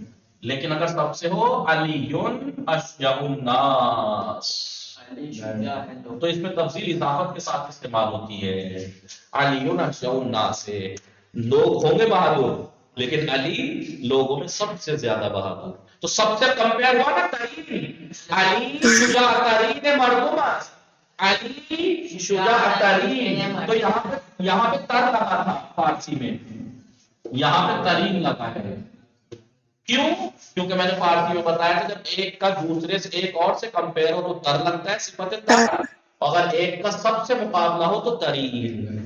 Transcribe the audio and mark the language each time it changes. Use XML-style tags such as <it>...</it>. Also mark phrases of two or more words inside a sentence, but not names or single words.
<ur>لیکن اگر سب سے ہو</ur> <ar>علی اشجع الناس</ar> <ur>تو اس میں تفصیل اضافت کے ساتھ استعمال ہوتی ہے.</ur> <ar>علی اشجع الناس</ar> <ur>سے لوگ ہوں گے بہادر، لیکن علی لوگوں میں سب سے زیادہ بہادر. تو سب سے کمپیئر ہوا نا ترین،</ur> <fa>علی شجاع ترین مردم است. علی شجاع ترین،</fa> <ur>تو یہاں پہ تر لگا تھا فارسی میں، یہاں پہ ترین لگا ہے. کیوں؟ کیونکہ میں نے فارسی میں بتایا تھا جب ایک کا دوسرے سے ایک اور سے کمپیئر ہو تو تر لگتا ہے، صفت تر. اگر ایک کا سب سے مقابلہ ہو تو ترین.</ur>